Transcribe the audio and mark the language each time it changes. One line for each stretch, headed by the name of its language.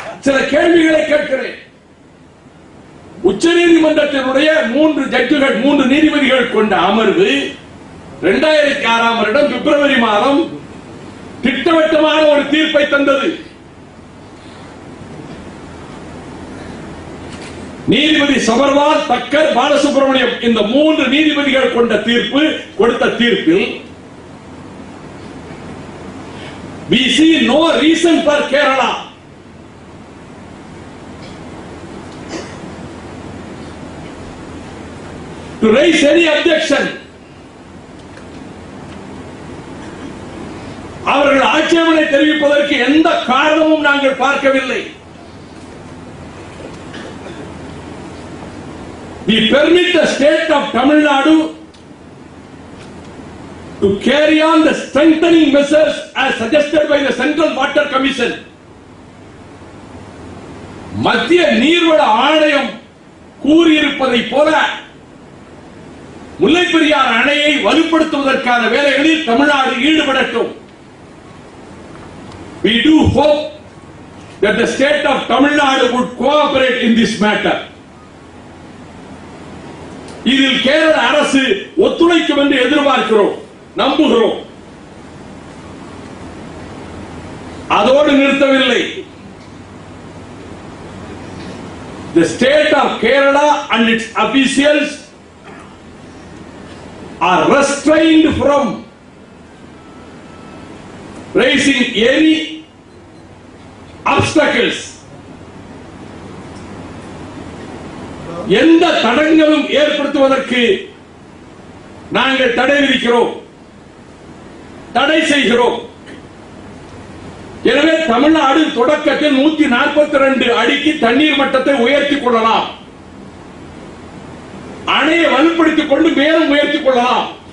Tamil: சில கேள்விகளை கேட்கிறேன். உச்ச நீதிமன்றத்தினுடைய 3 ஜட்ஜுகள், 3 நீதிபதிகள் கொண்ட அமர்வு 2006ஆம் வருடம் பிப்ரவரி மாதம் திட்டவட்டமான ஒரு தீர்ப்பை தந்தது. நீதிபதி சபர்வால், தக்கர், பாலசுப்ரமணியம் இந்த 3 நீதிபதிகள் கொண்ட கொடுத்த தீர்ப்பில்
English: we see no reason for Kerala to raise any objection.
Tamil: அவர்கள் ஆட்சேபனை தெரிவிப்பதற்கு எந்த காரணமும் நாங்கள் பார்க்கவில்லை.
English: We permit the state of Tamil Nadu to carry on the strengthening measures as suggested by the Central Water Commission.
Tamil: மத்திய நீர்வள ஆணையம் கூறியிருப்பதை போல முல்லைப்பெரியார் அணையை வலுப்படுத்துவதற்கான வேலைகளில் Tamil Nadu ஈடுபடட்டும்.
English: We do hope that the state of Tamil Nadu would cooperate in this matter.
Tamil: இதில் கேரள அரசு ஒத்துழைக்கும் என்று எதிர்பார்க்கிறோம், நம்புகிறோம். அதோடு நிறுத்தவில்லை.
English: The state of Kerala and its officials are restrained from raising any obstacles.
Tamil: எந்த தடங்களும் ஏற்படுத்துவதற்கு நாங்கள் தடை விதிக்கிறோம், தடை செய்கிறோம். எனவே தமிழ்நாடு தொடக்கத்தில் 142 அடிக்கு தண்ணீர் மட்டத்தை உயர்த்திக் கொள்ளலாம், அணையை வலுப்படுத்திக் கொண்டு மேலும் உயர்த்திக் கொள்ளலாம்.